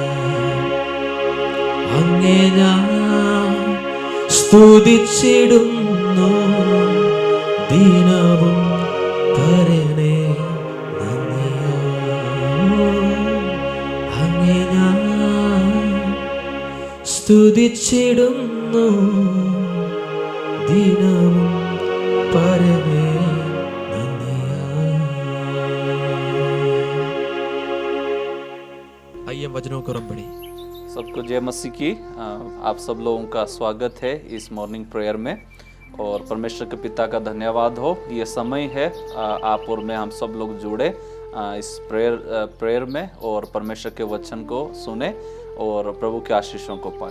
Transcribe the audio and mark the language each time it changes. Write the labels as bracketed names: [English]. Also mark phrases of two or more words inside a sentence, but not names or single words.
[Malayalam] അങ്ങേ ഞാൻ സ്തുതിച്ചിടുന്നു ദിനവും പരനെ നന്ദിയാ, അങ്ങേ ഞാൻ സ്തുതിച്ചിടുന്നു ദിനവും പരനെ. [Hindi] आइए वचनों को हम पढ़ें. सबको जय मसीह की. आप सब लोगों का स्वागत है इस [English] morning prayer [Hindi] में, और परमेश्वर के पिता का धन्यवाद हो. ये समय है आप और मैं, हम सब लोग जुड़े इस प्रेयर में और परमेश्वर के वचन को सुने और प्रभु के आशीषों को पाए.